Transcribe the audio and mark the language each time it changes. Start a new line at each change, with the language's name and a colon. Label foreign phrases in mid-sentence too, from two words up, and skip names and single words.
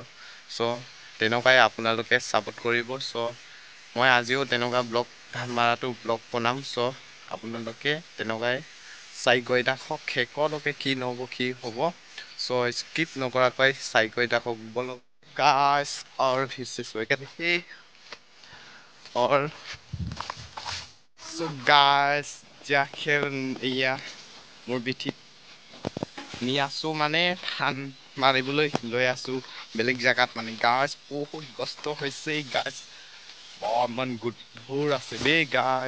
Assamese: তেনেকুৱাই আপোনালোকে ছাপোৰ্ট কৰিব। মই আজিও তেনেকুৱা ধান মাৰাটো ব্লগ বনাম। আপোনালোকে তেনেকুৱাই চাই গৈ থাকক শেষলৈকে, কি নহ'ব কি হ'ব। স্কিপ নকৰাকৈ চাই গৈ থাকক guys।
Hindi: और फिर से स्वागत है। और
Assamese: guys এয়া মোৰ বিঠিত নি আছোঁ, মানে ধান মাৰিবলৈ লৈ আছোঁ বেলেগ জেগাত। মানে গাছ বহুত কষ্ট হৈছে গাছ, অকণমান গধুৰ আছে দেই গাছ।